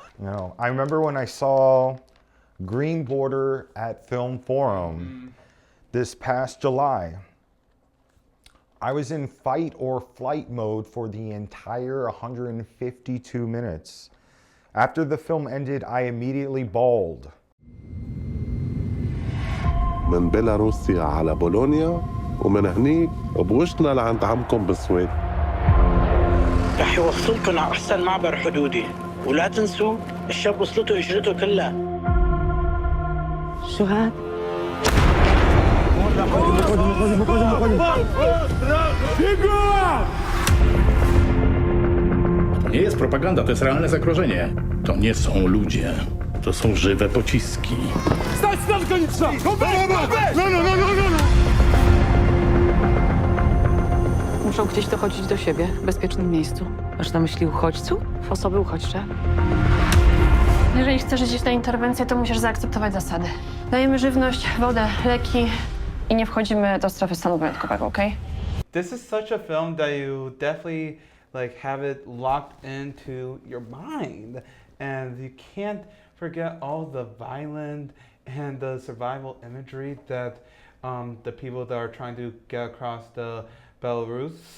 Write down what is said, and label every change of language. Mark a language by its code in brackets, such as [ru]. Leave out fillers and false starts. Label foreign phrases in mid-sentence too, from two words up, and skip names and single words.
[en] You know, I remember when I saw Green Border at Film Forum this past July. I was in fight or flight mode for the entire 152 minutes. After the film ended, I immediately bawled. [ar] من بيلاروسيا على بولونيا ومن هنيك بوشنا لعند عمكم بالسويد. رح يوصلكم على أحسن معبر حدودي ولا تنسوا الشاب وصلته إجرته كلها. شو هاد؟ [pl] To nie jest propaganda, to jest realne zagrożenie. To nie są ludzie, to są żywe pociski. Stać na końca! Muszą gdzieś dochodzić do siebie, w bezpiecznym miejscu. Masz na myśli uchodźców? Osoby uchodźcze? Jeżeli chcesz iść na interwencję, to musisz zaakceptować zasady. Dajemy żywność, wodę, leki i nie wchodzimy do strefy stanu wyjątkowego, okej? [en] This is such a film that you definitely have it locked into your mind, and you can't forget all the violent and the survival imagery that the people that are trying to get across the Belarus.